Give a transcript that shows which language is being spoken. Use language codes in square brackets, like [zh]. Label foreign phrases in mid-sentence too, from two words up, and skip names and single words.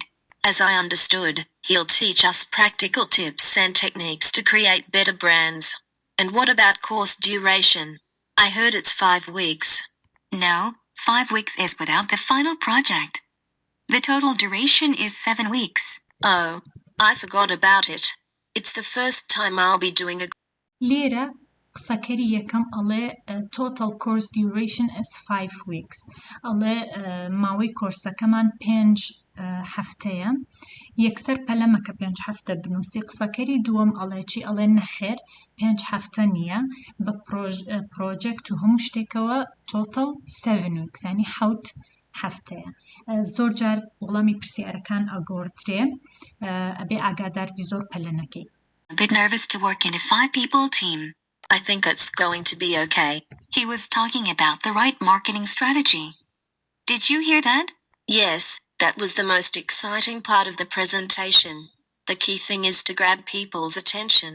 [en] As I understood, he'll teach us practical tips and techniques to create better brands. And what about course duration? I heard it's 5 weeks. No, 5 weeks is without the final project. The total duration is 7 weeks. Oh, I forgot about it. It's the first time I'll be doing a... [ckb] لێرە قسەکەری یەکەم ئەڵێ [en] total course duration is 5 weeks [ckb] ئەڵێ ماوەی کۆرسەکەمان 5 هەفتەیە یەکسەر پەلەمەکە 5 هەفتە بنووسی قسەکەری دووەم ئەڵێ چی ئەڵێ نەخێر 5 هەفتە نییە بە پرۆجێکت و هەموو شتێکەوە [en] total 7 weeks [ckb] یعنی 7 هەفتەیە زۆر جار وەڵامی پرسیارەکان ئەگۆڕترێ ئەبێ ئاگاداربی زۆر پەلە نەکەی. [en] A bit nervous to work in a 5-people team. I think it's going to be okay. He was talking about the right marketing strategy. Did you hear that? Yes, that was the most exciting part of the presentation. The key thing is to grab people's attention.